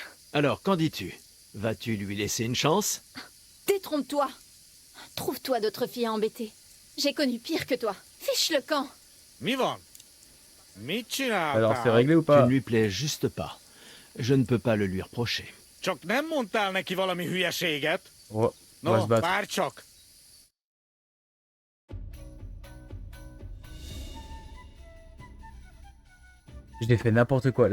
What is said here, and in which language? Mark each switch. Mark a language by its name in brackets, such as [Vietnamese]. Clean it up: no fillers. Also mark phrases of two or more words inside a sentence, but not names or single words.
[French] Alors, qu'en dis-tu? Vas-tu lui laisser une chance? Détrompe-toi. Trouve-toi d'autres filles à embêter. J'ai connu pire que toi. Fiche le camp. Alors, c'est réglé ou pas? Tu ne lui plais juste pas. Je ne peux pas le lui reprocher. [Hungarian] Csak nem mondtál neki valami hülyeséget? [French] Oh, on va se [Hungarian] No, [French] battre. [Hungarian] várj csak! [French] J'ai fait n'importe quoi.